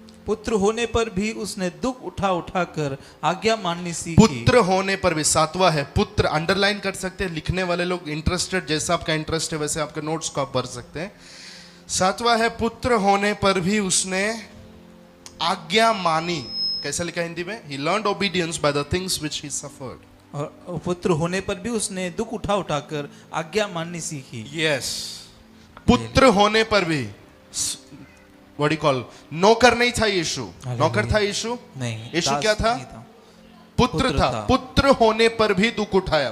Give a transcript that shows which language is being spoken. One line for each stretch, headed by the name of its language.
Hindi: पुत्र होने पर भी उसने दुख उठा उठा कर आज्ञा माननी सीखी। पुत्र होने पर भी, 7वां है पुत्र, अंडरलाइन कर सकते हैं लिखने वाले लोग, इंटरेस्टेड, जैसा आपका इंटरेस्ट है वैसे आपके नोट्स को आप भर सकते हैं। 7वां है पुत्र होने पर भी उसने आज्ञा मानी। कैसा लिखा हिंदी में?
English: He learned obedience by the things which he suffered.
Hindi: और पुत्र होने पर भी उसने दुख उठा उठा कर आज्ञा माननी सीखी।
English: Yes.
Hindi: पुत्र होने पर भी,
English: what do you call,
Hindi: नौकर नहीं था यीशु। नौकर था यीशु? नहीं। यीशु दास क्या था? नहीं था। पुत्र था। पुत्र होने पर भी दुख उठाया।